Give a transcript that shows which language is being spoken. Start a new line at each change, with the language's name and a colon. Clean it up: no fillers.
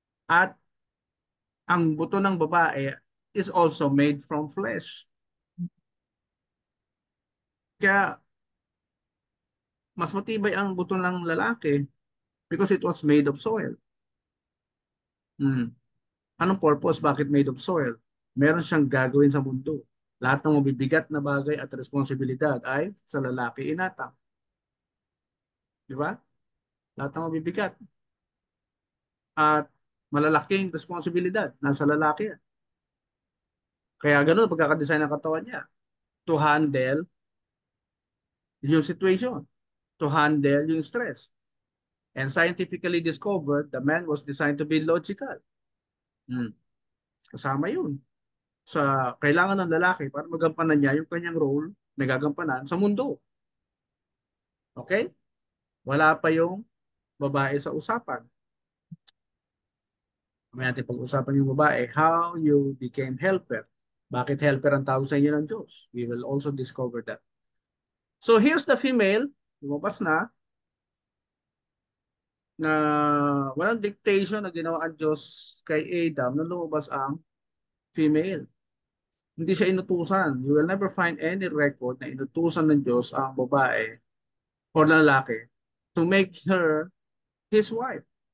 Filipino: At ang buto ng babae
English: is also made from flesh.
Filipino: Kaya mas matibay ang buto ng lalaki
English: because it was made of soil.
Filipino: Hmm. Anong purpose? Bakit
English: made of soil?
Filipino: Meron siyang gagawin sa mundo. Lahat ng mabibigat na bagay at responsibilidad ay sa lalaki inatang. Di ba? Lahat ng mabibigat at malalaking responsibilidad nasa lalaki. Kaya ganun pagkakadesign ng katawan niya
English: to handle
Filipino: yung situation, to handle yung stress.
English: And scientifically discovered, the man was designed to be logical. Hmm.
Filipino: Kasama yun sa kailangan ng lalaki para magampanan niya yung kanyang role na gagampanan sa mundo. Okay? Wala pa yung babae sa usapan. May natin pag-usapan yung babae,
English: how you became helper.
Filipino: Bakit helper ang tawag sa inyo ng Diyos?
English: We will also discover that. So here's the female,
Filipino: lumabas na walang dictation na ginawa ang Diyos kay Adam na lumabas ang female. Hindi siya inutusan.
English: You will never find any record
Filipino: na inutusan ng Diyos ang babae o lalaki
English: to make her his wife.